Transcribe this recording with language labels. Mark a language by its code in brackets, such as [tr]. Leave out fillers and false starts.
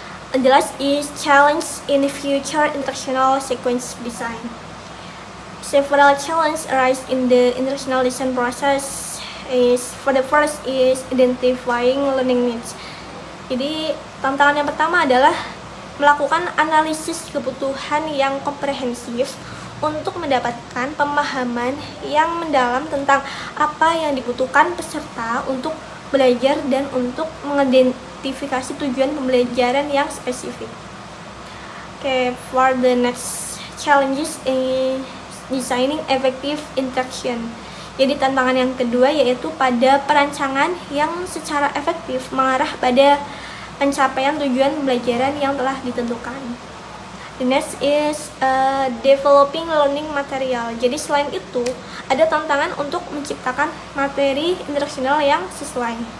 [en] The last is challenge in future instructional sequence design. Several challenges arise in the instructional design process. For the first is identifying learning needs. [id] Jadi tantangan yang pertama adalah melakukan analisis kebutuhan yang komprehensif untuk mendapatkan pemahaman yang mendalam tentang apa yang dibutuhkan peserta untuk belajar dan untuk mengidentifikasi tujuan pembelajaran yang spesifik. [en] Okay, for the next challenges is designing effective instruction. [id] Jadi tantangan yang kedua yaitu pada perancangan yang secara efektif mengarah pada pencapaian tujuan pembelajaran yang telah ditentukan. [en] The next is developing learning material. [id] Jadi selain itu, ada tantangan untuk menciptakan materi instruksional yang sesuai.